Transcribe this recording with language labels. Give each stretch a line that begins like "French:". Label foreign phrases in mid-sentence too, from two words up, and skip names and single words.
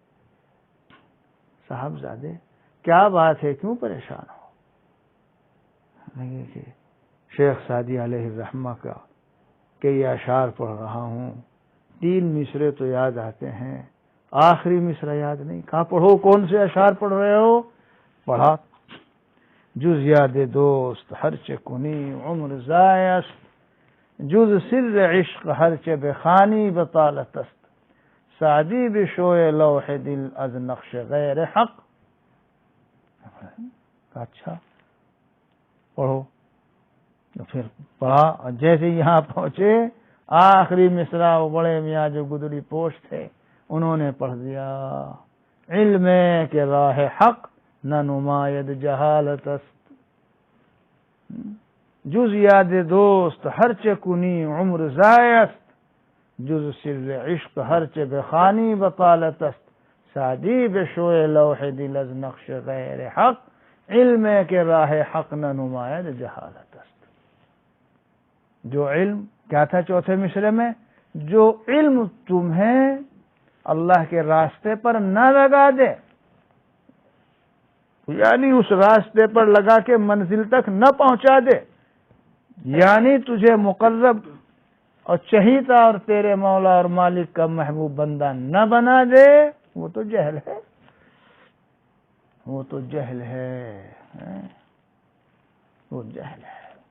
Urdu: صاحبزادے کیا بات ہے، کیوں پریشان ہو؟ کہ شیخ سعدی
Arabic: علیہ الرحمہ
Urdu: کا کئی اشعار پڑھ رہا ہوں، 3 مصرے تو یاد آتے ہیں، آخری مصرع یاد نہیں۔ کہاں پڑھو، کون سے اشعار پڑھ رہے ہو؟ پڑھا،
Persian: جز یاد دوست ہر چه کنی عمر ضایع است، جز سر عشق ہر چه بخوانی بطالت است، سعدی بشوی لوح دل از نقش غیر حق۔
Urdu: اچھا پڑھو، تو پھر پڑھا، اور جیسے یہاں پہنچے آخری مصرع وہ بڑے میاں جو گدڑی پوش تھے انہوں نے پڑھ دیا،
Persian: علم ہے کہ راہ حق نہ نماید جہالت است، جز یاد دوست ہر چه کنی عمر ضایع است، جز سر عشق ہر چه بخوانی بطالت است، سعدی بشوی لوح دل از نقش غیر حق، علم ہے کہ راہ حق نہ نماید جہالت است۔
Urdu: جو علم کیا تھا چوتھے مصرے میں؟ جو علم تمہیں اللہ کے راستے پر نہ لگا دے، یعنی اس راستے پر لگا کے منزل تک نہ پہنچا دے، یعنی تجھے مقرب اور چہیتا اور تیرے مولا اور مالک کا محبوب بندہ نہ بنا دے، وہ تو جہل ہے، وہ تو جہل ہے، وہ جہل ہے۔